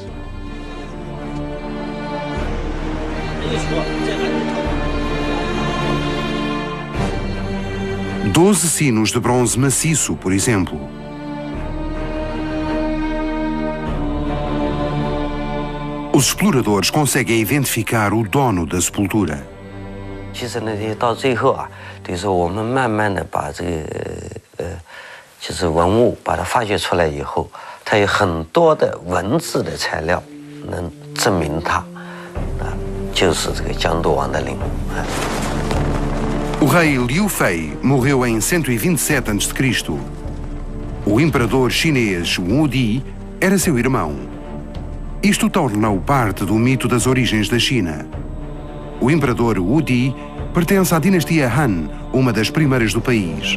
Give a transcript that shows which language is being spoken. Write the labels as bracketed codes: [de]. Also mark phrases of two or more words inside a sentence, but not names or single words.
[pt] Doze sinos de bronze maciço, por exemplo. Os exploradores conseguem identificar o dono da sepultura. [zh] 其实呢，到最后啊，等于说我们慢慢的把这个就是文物把它发掘出来以后，它有很多的文字的材料能证明它就是这个江都王的陵。 [pt] O rei Liu Fei morreu em 127 a.C. O imperador chinês Wu Di era seu irmão. Isto torna-o parte do mito das origens da China. O imperador Wu Di pertence à dinastia Han, uma das primeiras do país.